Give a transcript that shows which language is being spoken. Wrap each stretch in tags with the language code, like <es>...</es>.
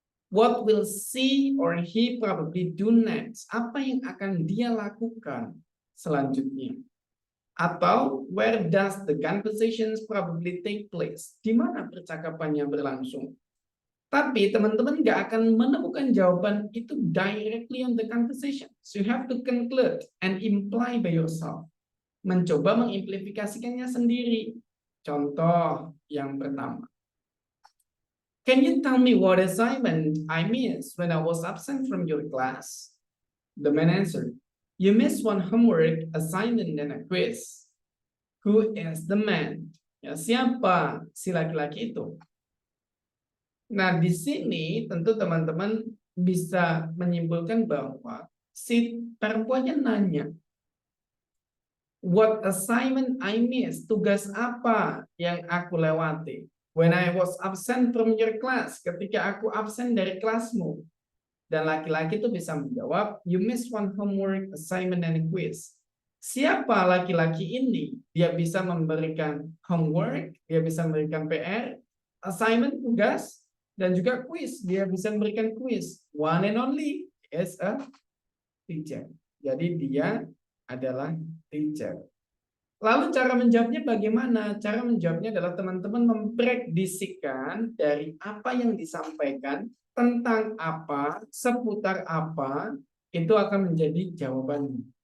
<en>What will she or he probably do next?</en> <id>Apa yang akan dia lakukan selanjutnya?</id> <en>Atau where does the conversations probably take place?</en> <id>Di mana percakapannya berlangsung? Tapi teman-teman nggak akan menemukan jawaban itu</id> <en>directly on the conversation. So you have to conclude and imply by yourself.</en> <id>Mencoba mengimplikasikannya sendiri. Contoh yang pertama.</id> <en>Can you tell me what assignment I missed when I was absent from your class? The man answered, you missed one homework assignment and a quiz. Who is the man?</en> <id>Ya, siapa si laki-laki itu? Nah, di sini tentu teman-teman bisa menyimpulkan bahwa si perempuannya nanya,</id> <en>what assignment I missed?</en> <id>Tugas apa yang aku lewati?</id> <en>When I was absent from your class,</en> <id>ketika aku absen dari kelasmu. Dan laki-laki itu bisa menjawab,</id> <en>you missed one homework, assignment, and a quiz.</en> <id>Siapa laki-laki ini? Dia bisa memberikan homework, dia bisa memberikan PR, assignment, tugas, dan juga quiz. Dia bisa memberikan quiz.</id> <en>One and only is a teacher.</en> <id>Jadi dia adalah teacher. Lalu cara menjawabnya bagaimana? Cara menjawabnya adalah teman-teman memprediksikan dari apa yang disampaikan, tentang apa, seputar apa, itu akan menjadi jawabannya.</id>